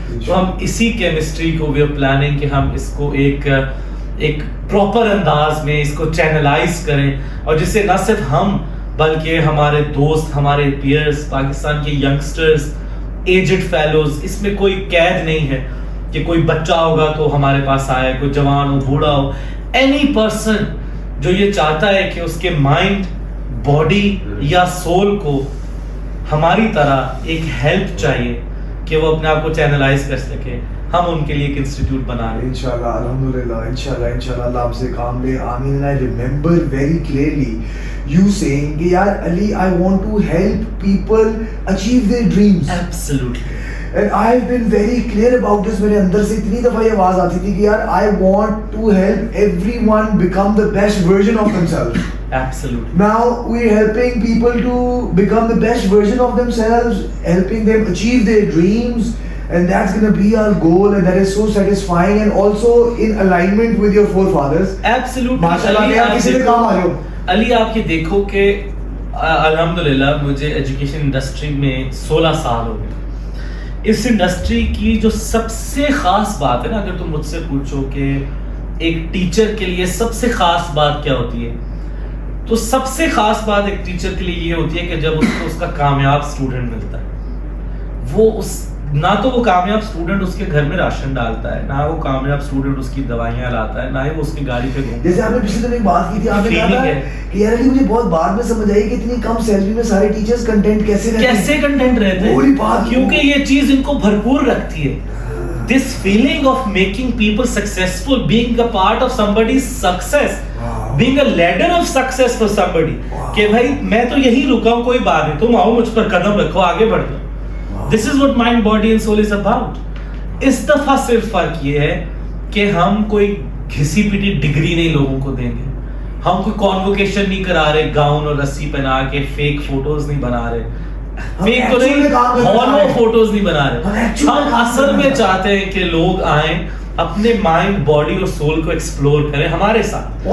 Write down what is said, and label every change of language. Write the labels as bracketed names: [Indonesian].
[Urdu] تو ہم اسی کیمسٹری کو [English] we are planning [Urdu] کہ ہم اس کو ایک پراپر انداز میں اس کو چینلائز کریں, اور جس سے نہ صرف ہم بلکہ ہمارے دوست, ہمارے پیئرز, پاکستان کے ینگسٹرز, ایجڈ فیلوز, اس میں کوئی قید نہیں ہے کہ کوئی بچہ ہوگا تو ہمارے پاس آئے, کوئی جوان ہو, بوڑھا ہو, اینی پرسن جو یہ چاہتا ہے کہ اس کے مائنڈ, باڈی یا سول کو ہماری طرح ایک ہیلپ چاہیے کہ وہ اپنے آپ کو چینلائز کر سکے, ہم ان کے لیے ایک انسٹیٹیوٹ بنا رہے ہیں انشاءاللہ. الحمدللہ, انشاءاللہ اللہ آپ سے کام لے, آمین. [English] I remember very clearly you saying [Urdu] کہ یار علی, [English] I want to help people achieve their dreams. Absolutely. And I've been very clear about this. [Urdu] میرے اندر سے اتنی دفعہ یہ آواز آتی تھی کہ یار [English] I want to help everyone become the best version of themselves. Absolutely. Now we're helping people to become the best version of themselves, helping them achieve their dreams, and that's going to be our goal, and that is so satisfying and also in alignment with your forefathers. Absolutely. [Urdu] ماشاءاللہ آپ کسی سے کام آ رہے ہو. علی آپ یہ دیکھو کہ الحمدللہ مجھے ایجوکیشن انڈسٹری میں 16 سال ہو گئے. اس انڈسٹری کی جو سب سے خاص بات ہے نا, اگر تم مجھ سے پوچھو کہ ایک ٹیچر کے لیے سب سے خاص بات کیا ہوتی ہے, تو سب سے خاص بات ایک ٹیچر کے لیے یہ ہوتی ہے کہ جب اس کو اس کا کامیاب اسٹوڈنٹ ملتا ہے. وہ نہ تو وہ کامیاب اسٹوڈنٹ اس کے گھر میں راشن ڈالتا ہے, نہ وہ کامیاب اسٹوڈنٹ اس کی دوائیاں لاتا ہے, نہ ہی وہ اس کی گاڑی پہ گھومتا ہے. جیسے آپ نے پچھلے دن ایک بات کی تھی, آپ نے کہا تھا کہ یار علی مجھے بہت بعد میں سمجھ آئی کہ اتنی کم سیلری میں سارے ٹیچرز کنٹینٹ کیسے کنٹینٹ رہتے ہیں, کیونکہ یہ چیز ان کو بھرپور رکھتی ہے. [English] this feeling of making people successful, being a part of somebody's success, being a ladder of success for somebody, [Urdu] کہ بھائی میں تو یہی رکا ہوں, کوئی بات نہیں, تم آؤ مجھ پر قدم رکھو, آگے بڑھ جاؤ. [English] This is what mind, body and soul is about. [Urdu] اس دفعہ صرف فرق یہ ہے کہ ہم کوئی گھسی پیٹی ڈگری نہیں لوگوں کو دیں گے, ہم کوئی کانوکیشن نہیں کرا رہے, گاؤن اور رسی پہنا کے فیک فوٹوز نہیں بنا رہے, فیک تو نہیں, ہالو فوٹوز نہیں بنا رہے. ہم اصل میں چاہتے ہیں کہ لوگ آئیں, اپنے مائنڈ, باڈی اور سول کو ایکسپلور کریں ہمارے ساتھ,